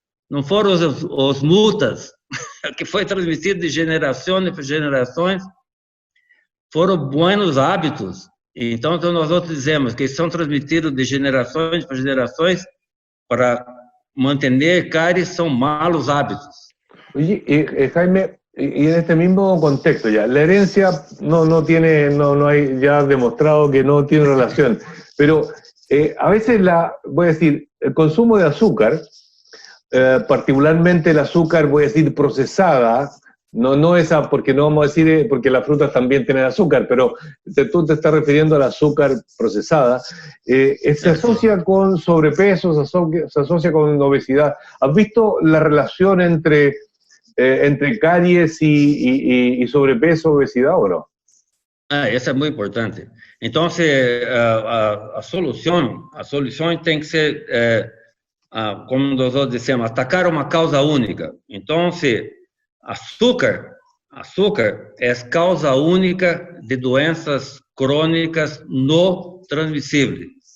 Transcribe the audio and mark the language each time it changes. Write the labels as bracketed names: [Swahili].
[Portuguese] Não foram os multas, que foi transmitido de gerações para gerações, foram bons hábitos. Então, nós outros dizemos que são transmitidos de gerações para gerações para manter cáries, são malos hábitos. [Spanish] Oye, Jaime, y en este mismo contexto ya, la herencia no hay ya demostrado que no tiene relación, pero a veces voy a decir, el consumo de azúcar, particularmente el azúcar, voy a decir, procesada, No esa, porque no vamos a decir, porque las frutas también tienen azúcar, pero tú te estás refiriendo al azúcar procesada. Se asocia con sobrepeso, se asocia con obesidad. ¿Has visto la relación entre caries y sobrepeso, obesidad o no? [Portuguese] Isso é muito importante. Então, a solução tem que ser, como nós dissemos, atacar uma causa única. Então, açúcar é causa única de doenças crônicas não transmissíveis.